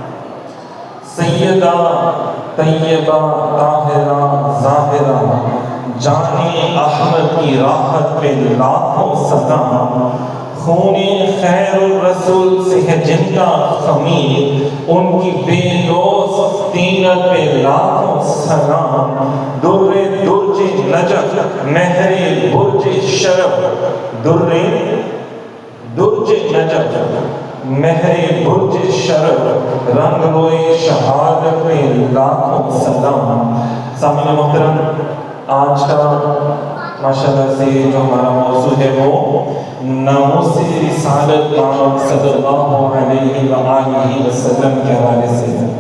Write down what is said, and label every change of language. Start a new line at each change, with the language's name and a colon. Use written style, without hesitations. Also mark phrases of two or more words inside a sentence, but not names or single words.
Urdu: سیدہ طیبہ طاہرہ ظاہرہ جان احمد کی راحت پہ لاکھوں سلام خون خیر الرسول سے ہے جن کا خمیر ان کی بے لوث طینت پہ لاکھوں سلام در درج نجف مہر برج شرف در درج نجف مہر برج شرف رنگ روئے شہادت پہ لاکھوں سلام سامعین محترم آج کا ماشاءاللہ سے جو ہمارا موضوع ہے وہ ناموس رسالت پاک صلی اللہ علیہ وآلہ وسلم کے حوالے سے ہے۔